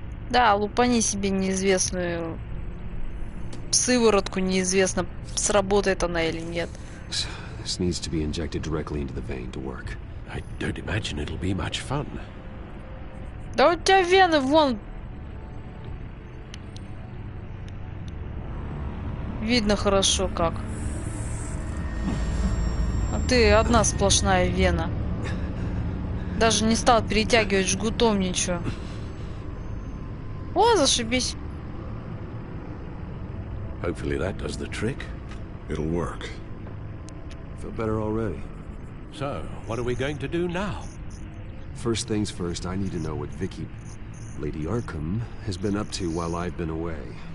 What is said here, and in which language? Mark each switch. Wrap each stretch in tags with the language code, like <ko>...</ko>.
<ru>Да, лупани себе неизвестную сыворотку, неизвестно, сработает она или нет.</ru> <en>This needs to be injected directly into the vein to work. I don't imagine it'll be much fun.</en> <ru>Да у тебя вены вон. Видно хорошо как. А ты одна сплошная вена. Даже не стал перетягивать жгутом ничего. О, зашибись.</ru> <en>Hopefully that does the trick. It'll work. Feel better already. So, what are we going to do now? First things first, I need to know what Vicky, Lady Arkham, has been up to while I've been away.</en>